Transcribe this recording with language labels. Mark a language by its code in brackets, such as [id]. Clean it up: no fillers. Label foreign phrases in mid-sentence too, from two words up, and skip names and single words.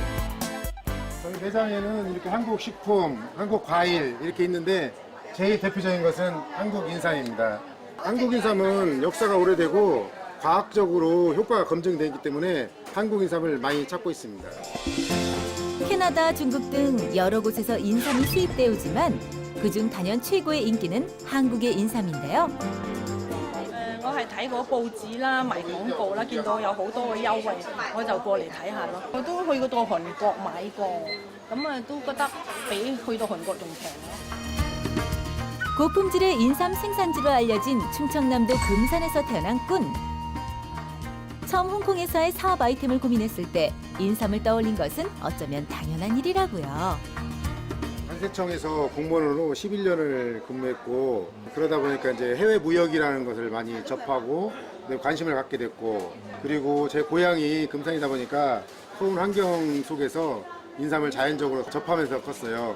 [ko] 저희 매장에는 이렇게 한국 식품, 한국 과일 이렇게 있는데 제일 대표적인 것은 한국 인삼입니다. 한국 인삼은 역사가 오래되고 과학적으로 효과가 검증되어 있기 때문에 한국 인삼을 많이 찾고 있습니다. 캐나다, 중국 등 여러 곳에서 인삼이 수입되어 오지만 그중 단연 최고의 인기는 한국의 인삼인데요. [yue] 我係睇過報紙啦、賣廣告啦，見到有好多嘅優惠，我就過嚟睇下咯。我都去過到韓國買過，咁啊都覺得比去到韓國仲平咯。 [ko] 고품질의 인삼 생산지로 알려진 충청남도 금산에서 태어난 꾼. 처음 홍콩에서의 사업 아이템을 고민했을 때 인삼을 떠올린 것은 어쩌면 당연한 일이라고요. 관세청에서 공무원으로 11년을 근무했고 그러다 보니까 이제 해외 무역이라는 것을 많이 접하고 관심을 갖게 됐고 그리고 제 고향이 금산이다 보니까 좋은 환경 속에서 인삼을 자연적으로 접하면서 컸어요.